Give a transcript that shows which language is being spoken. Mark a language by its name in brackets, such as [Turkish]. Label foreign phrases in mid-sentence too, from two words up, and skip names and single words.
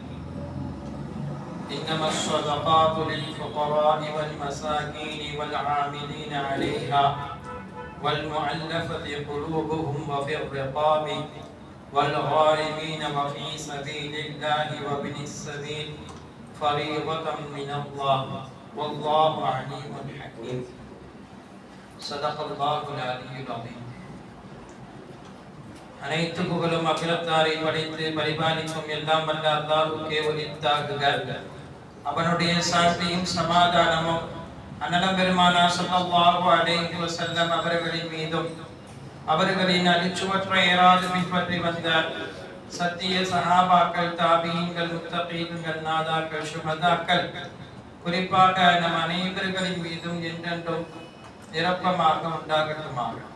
[Arabic] إنما الصدقات للفقراء والمساكين والعاملين عليها والمؤلفة قلوبهم وفي الرقاب والغارمين وفي سبيل الله وابن السبيل فريضة من الله والله عليم حكيم. صدق الله العلي العظيم. [Tamil] அனைத்து புகழும் அகிலத்தாரை படைத்து பரிபாலிக்கும் எல்லாம் வல்ல அல்லாஹ்வுக்கே உரித்தாகுக. அவனுடைய சாந்தியும் சமாதானமும் அன்னலம் பெருமானார் [Arabic] صلى الله عليه وسلم [Tamil] அவர்களின் மீதும் அவர்களின் அடிச்சுவற்றை ஏறாது பின்பற்றி வந்த சத்திய சஹாபாக்கள், தாபீன்கள், முத்தகீன்கள், நாதாக்கள், சுஹதாக்கள், குறிப்பாக நம் அனைவர்களின் மீதும் என்றென்றும் நிரப்பமாக உண்டாகட்டுமாக.